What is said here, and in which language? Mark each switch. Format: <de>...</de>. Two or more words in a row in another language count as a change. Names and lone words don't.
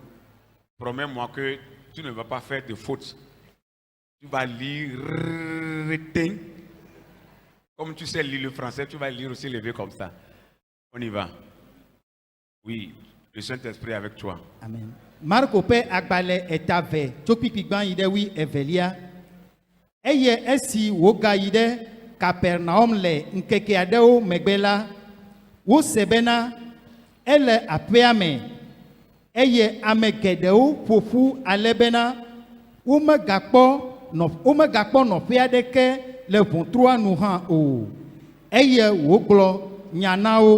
<fr>Promets-moi que tu ne vas pas faire de fautes. Tu vas lire comme tu sais lire le français, tu vas lire aussi levé comme ça. On y va. Oui, le Saint-Esprit est avec toi. Amen.</fr> <ee>Marco pe agbale etave topikigban ide wi evelia eye esi woga ide Capernaum le nkeke adewo megbela wo sebena ele apeame eye ame gedewo ƒoƒu ale bena womegakpɔ nɔƒe aɖeke le ʋɔtrua nu hã o, eye wògblɔ nya na wo.</ee>